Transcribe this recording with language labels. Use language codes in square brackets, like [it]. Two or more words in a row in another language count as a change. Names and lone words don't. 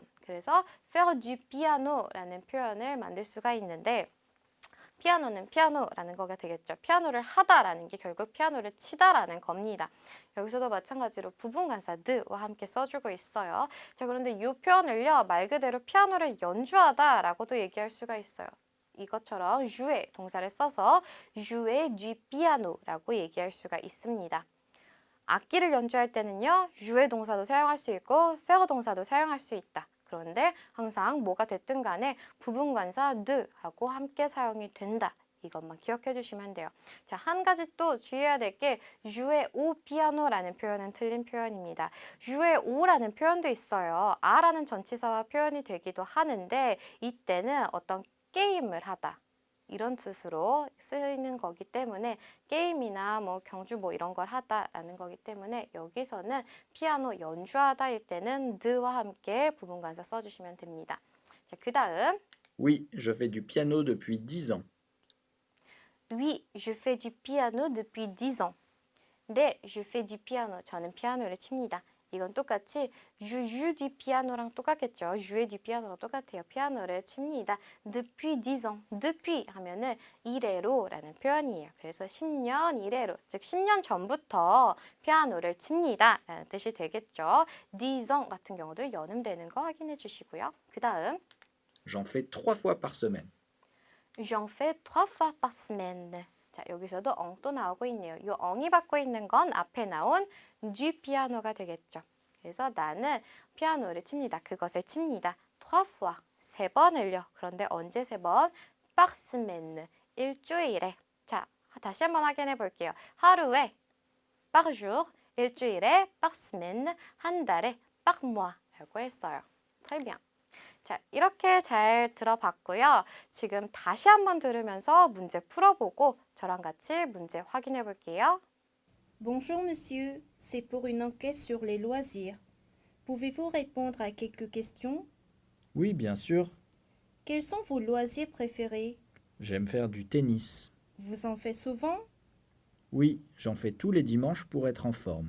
[ko] 그래서 [fr] faire du piano [ko] 라는 표현을 만들 수가 있는데 피아노는 피아노라는 거가 되겠죠. 피아노를 하다라는 게 결국 피아노를 치다라는 겁니다. 여기서도 마찬가지로 부분관사 드와 함께 써주고 있어요. 자, 그런데 이 표현을요 말 그대로 피아노를 연주하다라고도 얘기할 수가 있어요. 이것처럼 jouer 동사를 써서 [fr] jouer du piano [ko] 라고 얘기할 수가 있습니다. 악기를 연주할 때는요, jouer 동사도 사용할 수 있고 faire 동사도 사용할 수 있다. 그런데 항상 뭐가 됐든 간에 부분관사 드하고 함께 사용이 된다. 이것만 기억해 주시면 돼요. 자, 한 가지 또 주의해야 될 게 [fr] jouer au piano [ko] 라는 표현은 틀린 표현입니다. [fr] jouer au [ko] 라는 표현도 있어요. 아라는 전치사와 표현이 되기도 하는데 이때는 어떤 게임을 하다. 이런 뜻으로 쓰이는 거기 때문에 게임이나 뭐 경주 뭐 이런 걸 하다라는 거기 때문에 여기서는 피아노 연주하다일 때는 드와 함께 부분관사 써주시면 됩니다. 자, 그 다음 [fr] Oui, je fais du piano depuis 10 ans. Oui, je fais du piano depuis 10 ans. 네, je fais du piano. [ko] 저는 피아노를 칩니다. 이건 똑같이 [fr] je joue du piano [ko] 랑 똑같겠죠. [fr] jouer du piano [ko] 랑 똑같아요. 피아노를 칩니다. [fr] depuis 10 ans. [ko] depuis 하면은 이래로라는 표현이에요. 그래서 10년 이래로, 즉 10년 전부터 피아노를 칩니다 라는 뜻이 되겠죠. 10 ans 같은 경우도 연음되는 거 확인해 주시고요. 그 다음 [fr] J'en fais 3 fois par semaine. J'en fais 3 fois par semaine. [ko] 자, 여기서도 엉 또 나오고 있네요. 이 엉이 받고 있는 건 앞에 나온 du 피아노가 되겠죠. 그래서 나는 피아노를 칩니다. 그것을 칩니다. 3 fois, 3번을요. 그런데 언제 3번? [fr] par semaine, [ko] 일주일에. 자, 다시 한번 확인해 볼게요. [fr] 하루에 par jour, 일주일에 par semaine, [ko] 한 달에 [fr] par mois [ko] 라고 했어요. [fr] Très bien. [ko] 자, 이렇게 잘 들어봤고요. 지금 다시 한번 들으면서 문제 풀어보고 저랑 같이 문제 확인해 볼게요. [fr] Bonjour monsieur, c'est pour une enquête sur les loisirs. Pouvez-vous répondre à quelques questions? Oui, bien sûr. Quels sont vos loisirs préférés? J'aime faire du tennis. Vous en faites souvent? Oui, j'en fais tous les dimanches pour être en forme.